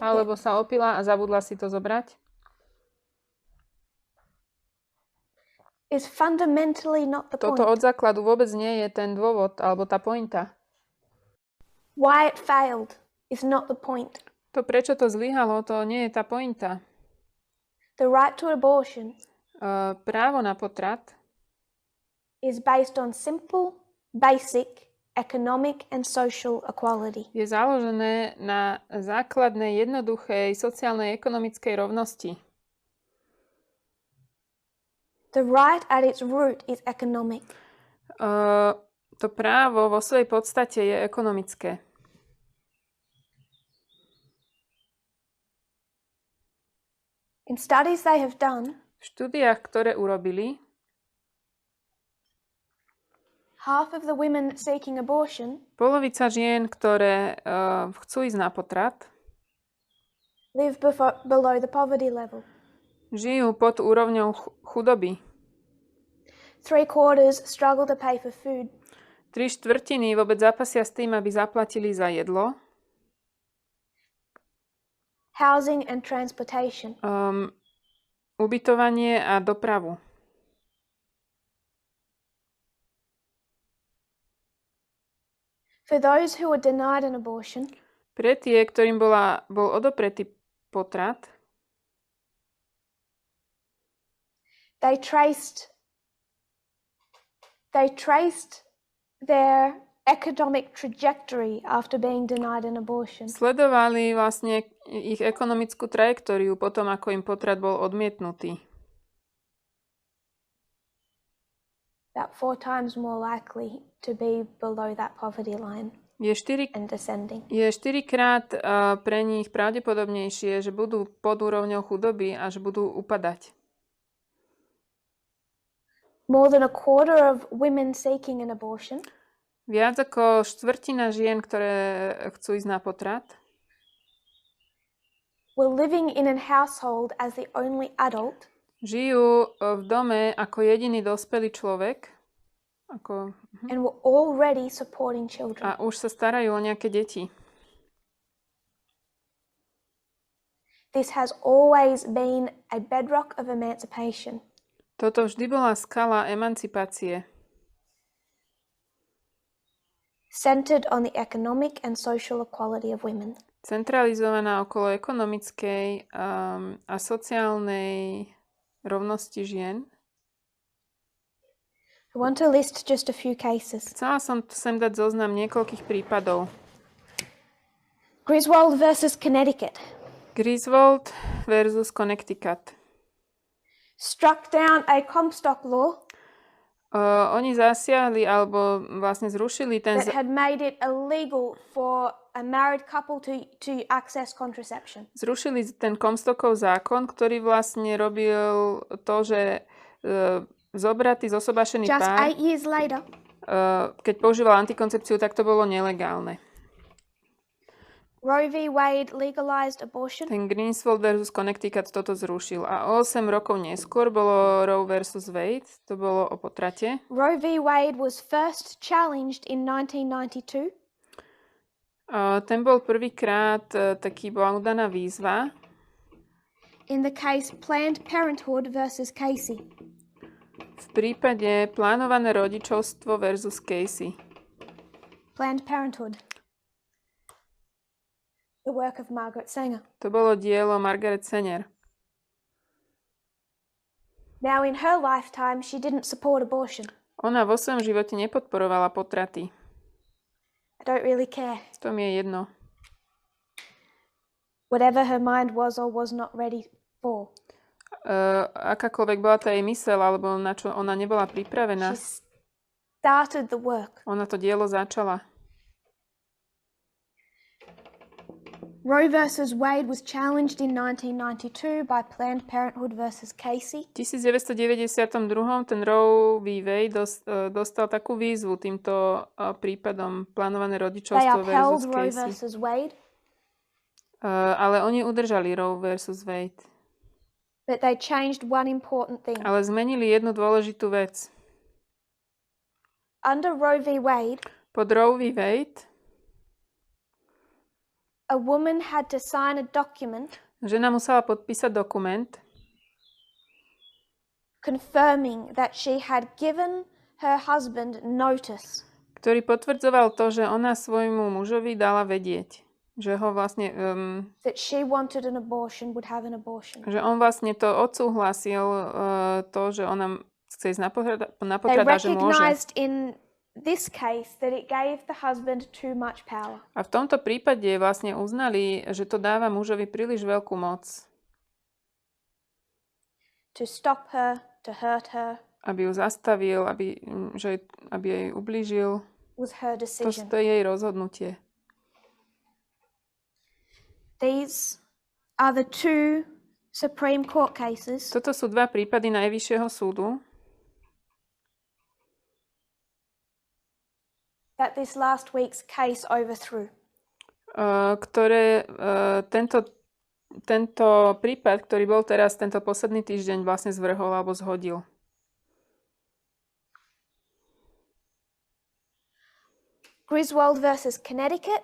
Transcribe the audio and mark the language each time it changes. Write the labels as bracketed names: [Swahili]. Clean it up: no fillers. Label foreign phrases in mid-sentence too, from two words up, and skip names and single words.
[Slovak] alebo sa opila a zabudla si to zobrať, [English] Is fundamentally not the [Slovak] toto [English] point. [Slovak] od základu vôbec nie je ten dôvod, alebo tá pointa. [English] Why it failed is not the point. [Slovak] To, prečo to zlyhalo, to nie je tá pointa. [English] The right to abortion [Slovak] Právo na potrat [English] is based on simple, basic economic and social equality. [Slovak] je založené na základnej, jednoduchej sociálnej ekonomickej rovnosti. [English] The right at its root is economic. [Slovak] To právo vo svojej podstate je ekonomické. [English] In studies they have done, [Slovak] V štúdiách, ktoré urobili, [English] half of the women seeking abortion [Slovak] polovica žien, ktoré chcú ísť na potrat, [English] live below the poverty level. [Slovak] Žijú pod úrovňou chudoby. [English] 3/4 struggle to pay for food. [Slovak] 3/4 vôbec zápasia s tým, aby zaplatili za jedlo. [English] Housing and transportation. [Slovak] Ubytovanie a dopravu. [English] For those who were denied an abortion, [Slovak] Pre tie, ktorým bol odopretý potrat, [English] they traced their economic trajectory after being denied an abortion. [Slovak] sledovali vlastne ich ekonomickú trajektóriu potom, ako im potrat bol odmietnutý. [English] About 4 times more likely to be below that poverty line and descending. [Slovak] Je 4-krát pre nich pravdepodobnejšie, že budú pod úrovňou chudoby a že budú upadať. [English] More than 1/4 of women seeking an abortion [Slovak] Viac ako 1/4 žien, ktoré chcú ísť na potrat, [English] were living in a household as the only adult [Slovak] žijú v dome ako jediný dospelý človek [English] and were already supporting children. [Slovak] a už sa starajú o nejaké deti. [English] This has always been a bedrock of emancipation. [Slovak] Toto vždy bola skala emancipácie. [English] Centered on the economic and social equality of women. [Slovak] Centralizovaná okolo ekonomickej a sociálnej rovnosti žien. [English] I want to list just a few cases. [Slovak] Chcela som sem dať zoznam niekoľkých prípadov. [English] Griswold versus Connecticut. [Slovak] Griswold versus Connecticut. [English] Struck down a Comstock law [Slovak] Oni zasiahli alebo vlastne zrušili ten... [English] that had made it illegal for a married couple to access contraception. [Slovak] Zrušili ten Comstockov zákon, ktorý vlastne robil to, že zobratý, zosobášený [English] Just [Slovak] pár, [English] 8 years later, [Slovak] keď používal antikoncepciu, tak to bolo nelegálne. [English] Roe v. Wade legalized abortion. [Slovak] Ten Griswold versus Connecticut toto zrušil. A 8 rokov neskôr bolo Roe versus Wade, to bolo o potrate. [English] Roe v. Wade was first challenged in 1992. [Slovak] Ten bol prvýkrát bola udaná výzva. [English] In the case Planned Parenthood versus Casey. [Slovak] V prípade plánované rodičovstvo versus Casey. [English] Planned Parenthood. The work of Margaret Sanger. [Slovak] To bolo dielo Margaret Sanger. [English] Now in her lifetime she didn't support abortion. [Slovak] Ona vo svojom živote nepodporovala potraty. [English] I don't really care. [Slovak] To mi je jedno. [English] Whatever her mind was or was not ready for. [Slovak] Akákoľvek bola tá jej myseľ, alebo na čo ona nebola pripravená. [English] She started the work. [Slovak] Ona to dielo začala. [English] Roe versus Wade was challenged in 1992 by Planned Parenthood versus Casey. [Slovak] V 1992 ten Roe v. Wade dostal takú výzvu týmto prípadom plánované rodičovstvo versus Casey. Roe versus Wade. Ale oni udržali Roe versus Wade. [English] But they changed one important thing. [Slovak] Ale zmenili jednu dôležitú vec. [English] Under Roe v. Wade, [Slovak] pod Roe v. Wade [English] a woman had to sign a document [Slovak] žena musela podpísať dokument [English] confirming that she had given her husband notice. [Slovak] Ktorý potvrdzoval to, že ona svojmu mužovi dala vedieť, že ho vlastne [English] that she wanted an abortion, would have an abortion. [Slovak] Že on vlastne to odsúhlasil to, že ona chce ísť na potrat a že môže. [English] They recognized in this case that it gave the husband too much power. [Slovak] A v tomto prípade vlastne uznali, že to dáva mužovi príliš veľkú moc. [English] To stop her, to hurt her. [Slovak] Aby ju zastavil, aby jej ublížil. [English] Was her decision. [Slovak] To je jej rozhodnutie. [English] These are the two Supreme Court cases. [Slovak] Toto sú dva prípady Najvyššieho súdu. [English] That this last week's case overthrew. [Slovak] Ktoré tento prípad, ktorý bol teraz tento posledný týždeň, vlastne zvrhol alebo zhodil? [English] Griswold versus Connecticut.